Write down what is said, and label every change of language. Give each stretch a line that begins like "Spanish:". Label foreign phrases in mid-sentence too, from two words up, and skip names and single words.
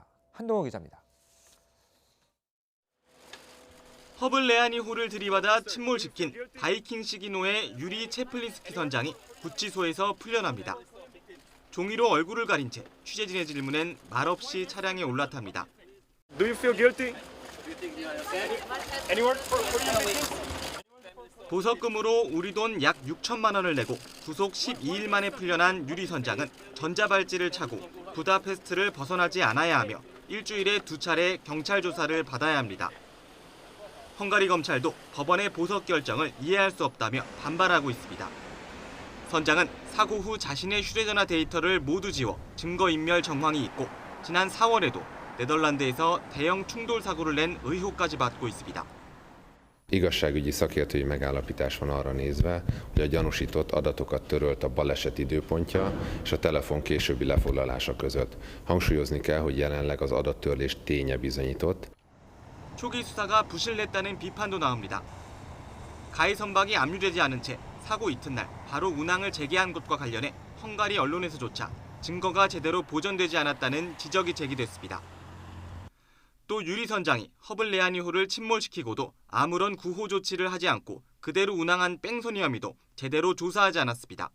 Korean: 한동호 기자입니다. 허블레아니호를 들이받아 침몰시킨 바이킹 시기노의 유리 체플린스키 선장이 구치소에서 풀려납니다. 종이로 얼굴을 가린 채 취재진의 질문엔 말없이 차량에 올라탑니다.
English: Do you feel guilty? Anyone?
Korean: 보석금으로 우리 돈 약 6천만 원을 내고 구속 12일 만에 풀려난 유리 선장은 전자발찌를 차고 부다페스트를 벗어나지 않아야 하며 일주일에 2차례 경찰 조사를 받아야 합니다. 헝가리 검찰도 법원의 보석 결정을 이해할 수 없다며 반발하고 있습니다. 선장은 사고 후 자신의 휴대전화 데이터를 모두 지워 증거인멸 정황이 있고 지난 4월에도 네덜란드에서 대형 충돌 사고를 낸 의혹까지 받고 있습니다.
Hungarian: Igazságügyi szakértői megállapítás van arra nézve, hogy a gyanúsított adatokat törölt a baleset időpontja és a telefon későbbi lefoglalása között. Hangsúlyozni kell, hogy jelenleg az adattörlés ténye bizonyított.
Korean: 초기 수사가 부실했다는 비판도 나옵니다. 가해 선박이 압류되지 않은 채 사고 이튿날 바로 운항을 재개한 것과 관련해 헝가리 언론에서조차 증거가 제대로 보존되지 않았다는 지적이 제기됐습니다. 또 유리 선장이 허블레아니호를 침몰시키고도 아무런 구호 조치를 하지 않고 그대로 운항한 뺑소니 혐의도 제대로 조사하지 않았습니다.